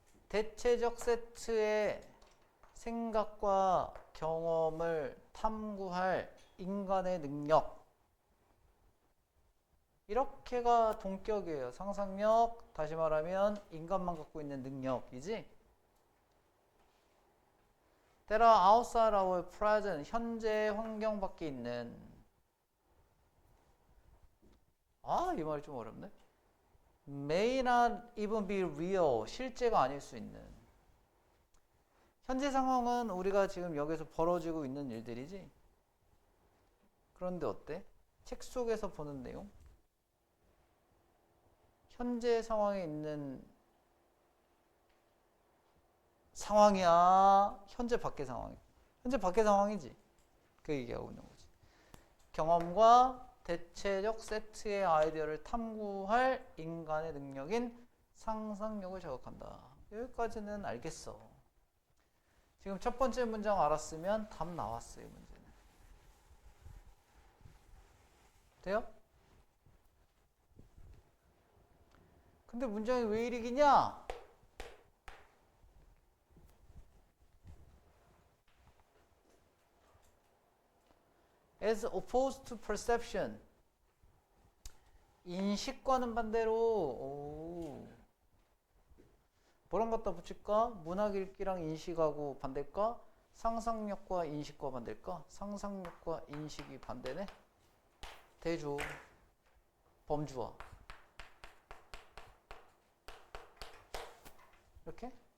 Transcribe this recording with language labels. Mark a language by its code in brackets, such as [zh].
[ko] 대체적 세트의 생각과 경험을 탐구할 인간의 능력. 이렇게가 동격이에요. 상상력, 다시 말하면 인간만 갖고 있는 능력이지. [en] That are outside our present, [ko] 현재 환경 밖에 있는. 이 말이 좀 어렵네. [en] May not even be real, [ko] 실제가 아닐 수 있는. 현재 상황은 우리가 지금 여기서 벌어지고 있는 일들이지. 그런데 어때? 책 속에서 보는 내용? 현재 상황에 있는 상황이야? 현재 밖의 상황이야? 현재 밖의 상황이지. 그 얘기하고 있는 거지. 경험과 대체적 세트의 아이디어를 탐구할 인간의 능력인 상상력을 자극한다. 여기까지는 알겠어. 지금 첫 번째 문장 알았으면 답 나왔어요. 이 문제는. 돼요? 근데 문장이 왜 이리 기냐? [en] As opposed to perception. [ko] 인식과는 반대로 뭐랑 갖다 붙일까? 문학 읽기랑 인식하고 반대일까? 상상력과 인식과 반대일까? 상상력과 인식이 반대네? 대조 범주어 이렇게?